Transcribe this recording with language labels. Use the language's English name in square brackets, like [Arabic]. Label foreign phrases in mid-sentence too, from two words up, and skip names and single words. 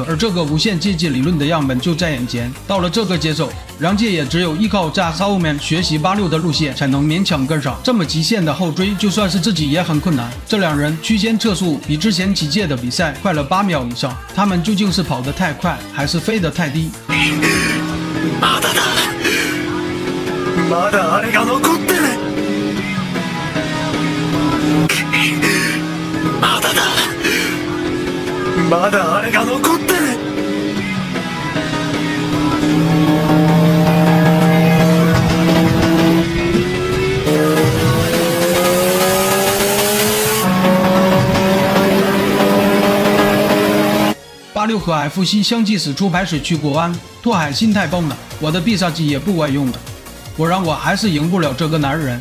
[Chinese] 而这个无限接近理论的样本就在眼前。到了这个节奏，梁界也只有依靠在后面学习86的路线，才能勉强跟上。这么极限的后追，就算是自己也很困难。这两人区间测速比之前几届的比赛快了8秒以上，他们究竟是跑得太快，还是飞得太低？ [Japanese] まだだ。まだあれが残ってる。まだだ。まだあれが残ってる。 [Chinese] 86 和 F7相继使出排水区过弯，拓海心态崩了，我的必杀技也不管用了，果然我还是赢不了这个男人。